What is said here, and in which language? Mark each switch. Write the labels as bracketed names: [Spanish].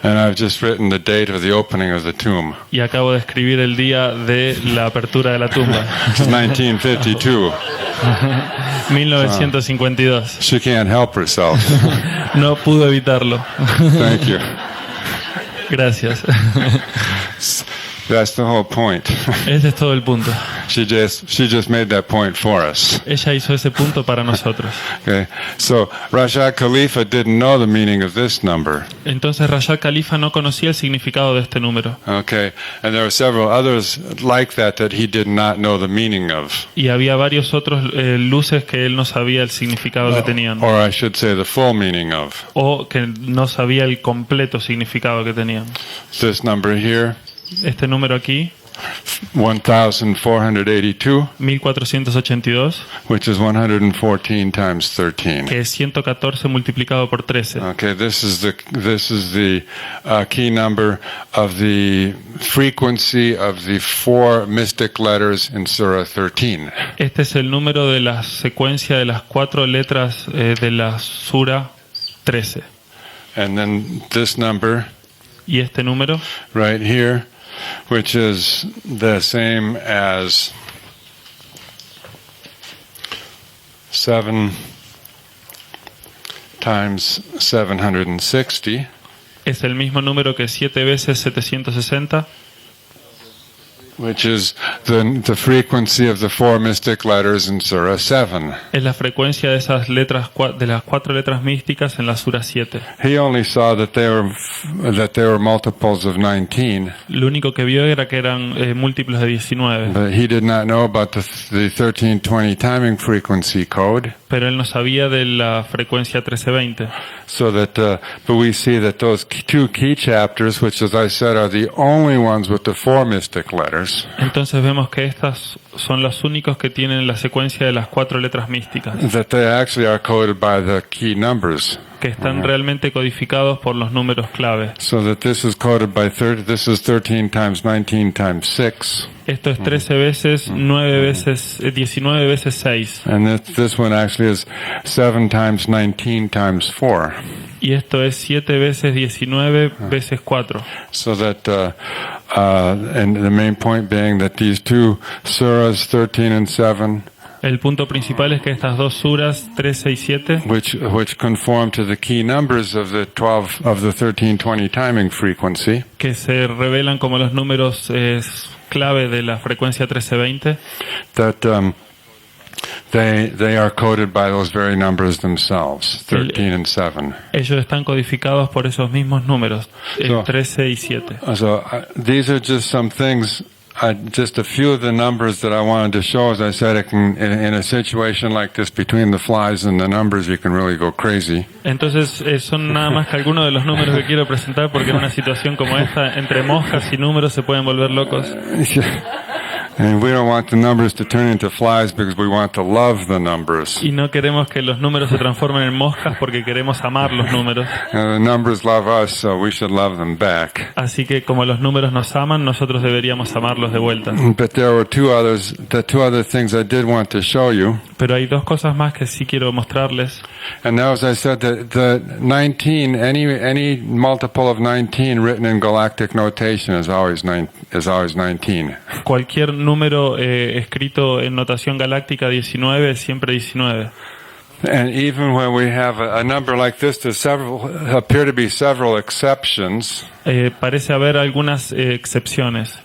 [English] And I've just written the date of the opening of the tomb. [Spanish] Y acabo de escribir el día de la apertura de la tumba. [English] It's 1952. [Spanish] 1952. [English] She can't help herself. [Spanish] No pudo evitarlo. [English] Thank you. [Spanish] Gracias. [English] That's the whole point. [Spanish] Ese es todo el punto. [English] She just made that point for us. [Spanish] Ella hizo ese punto para nosotros. [English] Okay. So Rashad Khalifa didn't know the meaning of this number. [Spanish] Entonces Rashad Khalifa no conocía el significado de este número. [English] Okay. And there were several others like that he did not know the meaning of. [Spanish] Y había varios otros luces que él no sabía el significado que tenían. [English] Or I should say the full meaning of. [Spanish] O que no sabía el completo significado que tenían. [English] This number here. [Spanish] Este número aquí, [English] 1482, [Spanish] 1482, [English] which is 114 times 13. [Spanish] que es 114 multiplicado por 13. [English] Okay, this is the key number of the frequency of the 4 mystic letters in Surah 13. [Spanish] Este es el número de la secuencia de las 4 letras de la Sura 13. [English] And then this number, [Spanish] y este número, [English] right here, which is the same as 7 times 760. [Spanish] Es el mismo número que 7 veces 760. [English] Which is the frequency of the 4 mystic letters in Surah 7. [Spanish] Es la frecuencia de esas letras, de las 4 letras místicas en la Sura 7. [English] He only saw that they were multiples of 19. [Spanish] Lo único que vio era que eran múltiplos de 19. [English] But he did not know about the 1320 timing frequency code. [Spanish] Pero él no sabía de la frecuencia 1320. [English] So that, but we see that those 2 key chapters, which as I said are the only ones with the 4 mystic letters. [Spanish] Entonces vemos que estas son los únicos que tienen la secuencia de las 4 letras místicas. [English] That they actually are coded by the key numbers. [Spanish] Que están realmente codificados por los números clave. [English] So that this is coded by this is 13 times 19 times 6. [Spanish] Esto es 13 veces, 9 veces, 19 veces 6. [English] And this one actually is 7 times 19 times 4. [Spanish] Y esto es 7 veces 19 veces 4. [English] So that, and the main point being that these 2 surahs, 13 and 7, [Spanish] el punto principal es que estas dos suras, 13 y 7, [English] which conform to the key numbers of the 1320 timing frequency, [Spanish] que se revelan como los números clave de la frecuencia 1320, [English] that they are coded by those very numbers themselves, 13 and 7. [Spanish] Ellos están codificados por esos mismos números, [English] So, [Spanish] 13 y 7. [English] So these are just some things. Just a few of the numbers that I wanted to show. As I said, in a situation like this, between the flies and the numbers, you can really go crazy. [Spanish] Entonces son nada más que algunos de los números que quiero presentar, porque en una situación como esta, entre moscas y números se pueden volver locos. [English] And we don't want the numbers to turn into flies because we want to love the numbers. [Spanish] Y no queremos que los números se transformen en moscas porque queremos amar los números. [English] And the numbers love us, so we should love them back. [Spanish] Así que como los números nos aman, nosotros deberíamos amarlos de vuelta. [English] But there were two other things I did want to show you. [Spanish] Pero hay dos cosas más que sí quiero mostrarles. [English] And now, as I said, the 19, any multiple of 19 written in galactic notation is always 19. [Spanish] Cualquier número escrito en notación galáctica 19 es siempre 19. [English] And even when we have a number like this, appear to be several exceptions. [Spanish] Parece haber algunas excepciones.